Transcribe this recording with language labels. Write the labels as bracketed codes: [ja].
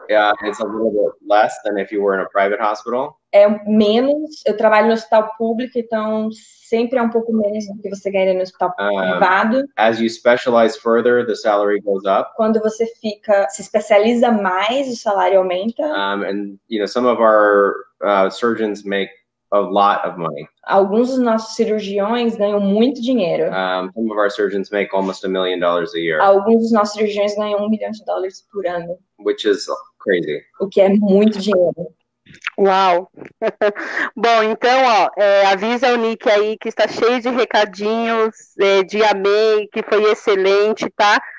[en] Yeah, it's a little bit less than if you were in a private hospital. [pt] É menos. Eu trabalho no hospital público, então sempre é um pouco menos do que você ganha no hospital privado. [en] As you specialize further, the salary goes up. [pt] Quando você se especializa mais, o salário aumenta. [en] And some of our surgeons make a lot of money. [pt] Alguns dos nossos cirurgiões ganham muito dinheiro. [en] Some of our surgeons make almost $1 million a year. [pt] Alguns dos nossos cirurgiões ganham $1 milhão por ano. [en] Which is crazy. [pt] O que é muito dinheiro. Uau! Bom, então, avisa o Nick aí que está cheio de recadinhos, de amei, que foi excelente, tá?